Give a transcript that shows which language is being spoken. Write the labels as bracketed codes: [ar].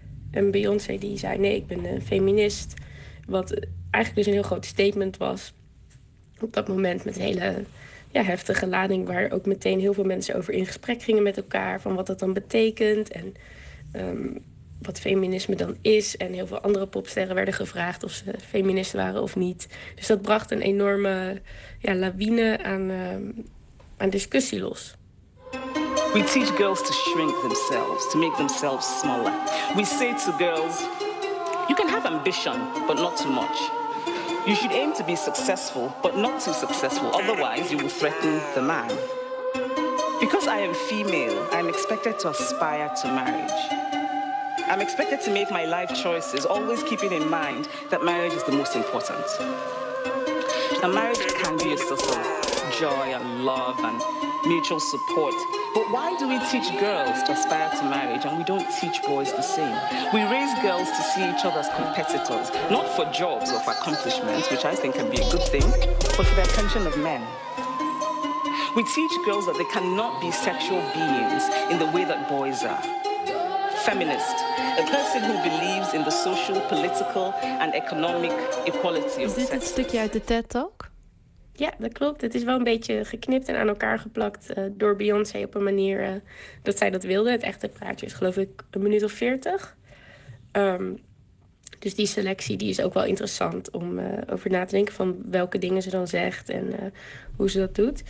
[nl] En Beyoncé die zei, nee, ik ben een feminist. Wat eigenlijk dus een heel groot statement was op dat moment, met een hele heftige lading, waar ook meteen heel veel mensen over in gesprek gingen met elkaar, van wat dat dan betekent. En wat feminisme dan is. En heel veel andere popsterren werden gevraagd of ze feminist waren of niet. Dus dat bracht een enorme lawine aan discussie los. [en] We teach girls to shrink themselves, to make themselves smaller. We say to girls, you can have ambition, but not too much. You should aim to be successful, but not too successful. Otherwise, you will threaten the man. Because I am female, I am expected to aspire to marriage. I'm expected to make my life choices, always keeping in mind that marriage is the most important. Now, marriage can be a source of joy and love and mutual support. But why do we teach girls to aspire to marriage and we don't teach boys the same? We raise girls to see each other as competitors, not for jobs or for accomplishments, which I think can be a good thing, but for the attention of men. We teach girls that they cannot be sexual beings in the way that boys are. Feminist, a person who believes in the social, political and economic equality of sexes. [nl] Is dit een stukje uit de TED Talk? Ja, dat klopt. Het is wel een beetje geknipt en aan elkaar geplakt door Beyoncé op een manier dat zij dat wilde. Het echte praatje is geloof ik een minuut of 40. Dus die selectie die is ook wel interessant om over na te denken van welke dingen ze dan zegt en hoe ze dat doet.